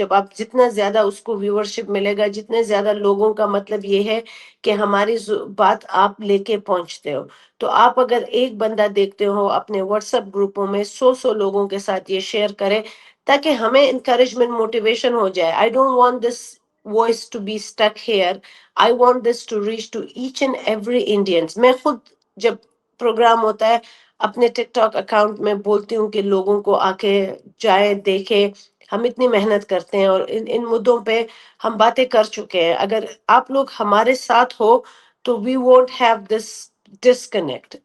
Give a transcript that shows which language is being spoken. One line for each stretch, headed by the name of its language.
Urdu: جب آپ جتنا زیادہ اس کو ویورشپ ملے گا، جتنے زیادہ لوگوں کا مطلب یہ ہے کہ ہماری بات آپ لے کے پہنچتے ہو. تو آپ اگر ایک بندہ دیکھتے ہو اپنے واٹس ایپ گروپوں میں 100 لوگوں کے ساتھ یہ شیئر کریں، تاکہ ہمیں انکریجمنٹ، موٹیویشن ہو جائے.
English: I don't want this voice to be stuck here. I want this to reach to each and every Indians.
Urdu: میں خود جب پروگرام ہوتا ہے اپنے ٹک ٹاک اکاؤنٹ میں بولتی ہوں کہ لوگوں کو آ کے جائے دیکھے. ہم اتنی محنت کرتے ہیں اور ان مدوں پہ ہم باتیں کر چکے ہیں. اگر آپ لوگ ہمارے ساتھ ہو تو
English: We won't have this disconnect.